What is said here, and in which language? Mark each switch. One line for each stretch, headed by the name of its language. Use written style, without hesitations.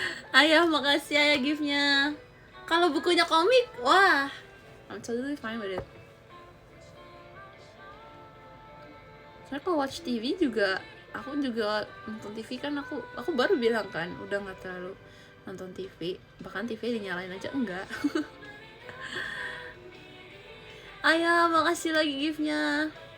Indonesian: Ayah, makasih ayah giftnya. Kalau bukunya komik, wah,
English: I'm totally fine with it.
Indonesian: Soalnya kalau
English: watch TV
Indonesian: juga, aku juga nonton TV kan, aku baru bilang kan, udah nggak terlalu nonton TV, bahkan TV dinyalain aja enggak. Ayah, makasih lagi giftnya.